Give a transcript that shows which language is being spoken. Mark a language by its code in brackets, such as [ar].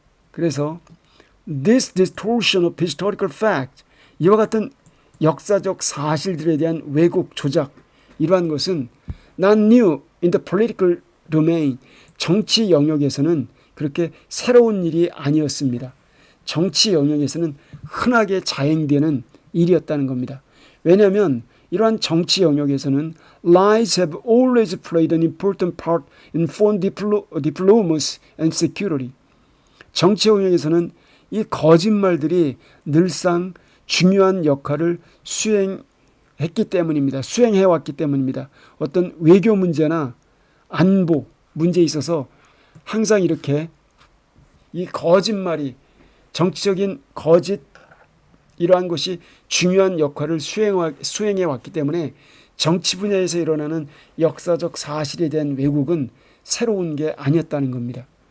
[ko] 그래서 [en] this distortion of historical fact, [ko] 이와 같은 역사적 사실들에 대한 왜곡, 조작, 이러한 것은 [en] not new in the political domain, [ko] 정치 영역에서는 그렇게 새로운 일이 아니었습니다. 정치 영역에서는 흔하게 자행되는 일이었다는 겁니다. 왜냐하면 이러한 정치 영역에서는 [en] lies have always played an important part in foreign diplomacy and security. [ko] 정치 영역에서는 이 거짓말들이 늘상 중요한 역할을 수행했기 때문입니다. 수행해왔기 때문입니다. 어떤 외교 문제나 안보 문제에 있어서 항상 이렇게 이 거짓말이, 정치적인 거짓, 이러한 것이 중요한 역할을 수행해왔기 때문에 정치 분야에서 일어나는 역사적 사실에 대한 왜곡은 새로운 게 아니었다는 겁니다.